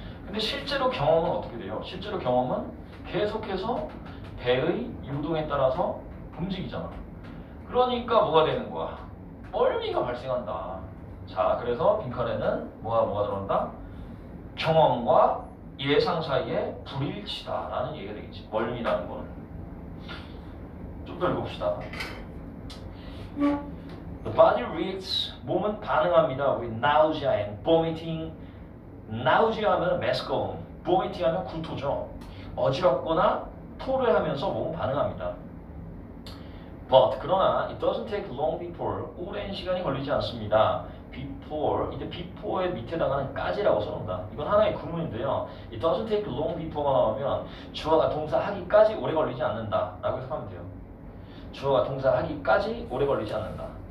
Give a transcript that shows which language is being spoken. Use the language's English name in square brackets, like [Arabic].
[Korean] 근데 실제로 경험은 어떻게 돼요? 실제로 경험은 계속해서 배의 유동에 따라서 움직이잖아. 그러니까 뭐가 되는 거야? 멀미가 발생한다. 자, 그래서 빈칸에는 뭐가 들어간다? 경험과 예상 사이에 불일치다라는 얘기가 되겠지. 멀미라는 거는. 좀 더 읽어봅시다. [English] The body reacts, [Korean] 몸은 반응합니다. [English] with nausea and vomiting. [Korean] nausea 하면 메스꺼움, vomiting 하면 구토죠. 어지럽거나 토를 하면서 몸은 반응합니다. [English] But [Korean] 그러나 [English] it doesn't take long before, [Korean] 오랜 시간이 걸리지 않습니다. before, 이때 before의 밑에다가는 까지라고 써놓는다. 이건 하나의 구문인데요. [English] It doesn't take long before [Korean] 가 나오면 주어가 동사 하기까지 오래 걸리지 않는다 라고 해석하면 돼요. 주어가 동사 하기까지 오래 걸리지 않는다.